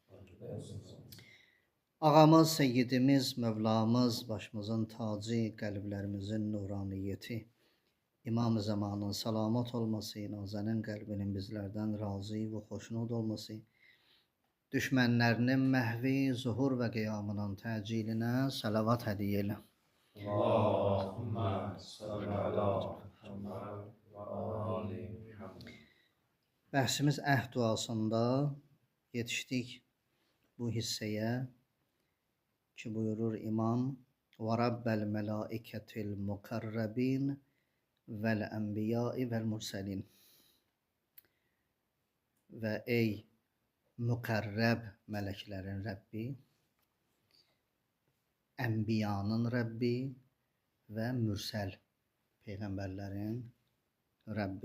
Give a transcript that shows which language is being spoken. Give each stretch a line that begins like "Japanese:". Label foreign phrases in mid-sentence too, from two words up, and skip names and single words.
Turkish: Ağamız, seyyidimiz, Mevlamız, başımızın tacı, kalplerimizin nuraniyeti, İmam-ı Zamanın salamat olması, nazenin kalbinin bizlerden razı ve hoşnut olması, düşmenlerinin mehvi, zuhur ve kıyamının teciline salavat hediyeyle.
Arabic: اللهم صل على محمد وآل محمد.
Azerbaijani: Bəhsimiz əhd duasında yetişdik bu hissəyə ki buyurur İmam
Arabic: ورب الملائكة المقربين والأنبياء والمرسلين.
Azerbaijani: Və ey müqərrəb mələklərin Rəbbi, ənbiyanın Rəbbi və mürsəl peyğəmbərlərin Rəbbi.